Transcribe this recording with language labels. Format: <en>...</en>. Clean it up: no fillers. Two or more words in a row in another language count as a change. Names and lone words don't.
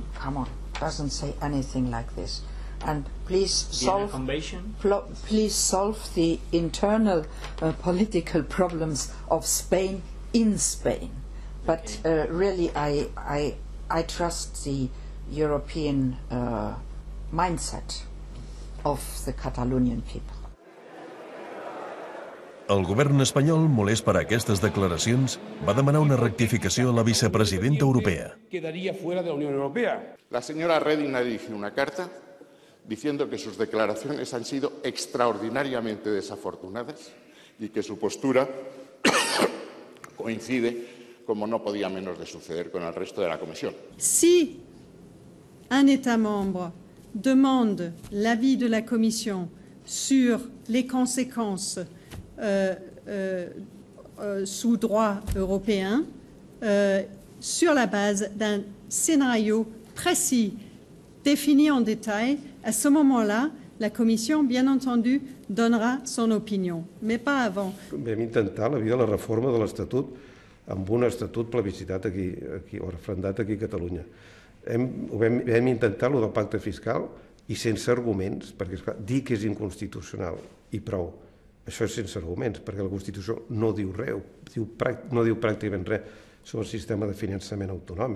<en>Come on, doesn't say anything like this. And please solve the internal political problems of Spain in Spain. But really, I trust the European mindset of the Catalonian people.</en> <ca>El govern espanyol, molest per aquestes declaracions, va demanar una rectificació a la vicepresidenta europea.</ca> <es>Quedaría fuera de la Unión Europea. La señora Reding ha dirigido una carta diciendo que sus declaraciones han sido extraordinariamente desafortunadas y que su postura coincide, como no podía menos de suceder, con el resto de la Comisión.</es> <fr>Si un État membre demande l'avis de la Commission sur les conséquences sous droit européen, sur la base d'un scénario précis défini en détail, à ce moment-là, la Commission, bien entendu, donnera son opinion, mais pas avant.</fr> <ca>Vam intentar la via de la reforma de l'Estatut amb un estatut plebiscitat aquí o referendat aquí a Catalunya. Vam intentar el del pacte fiscal i sense arguments, perquè esclar, dir que és inconstitucional i prou. Això és sense arguments, perquè la Constitució no diu res, no diu pràcticament res sobre el sistema de finançament autonòmic.</ca>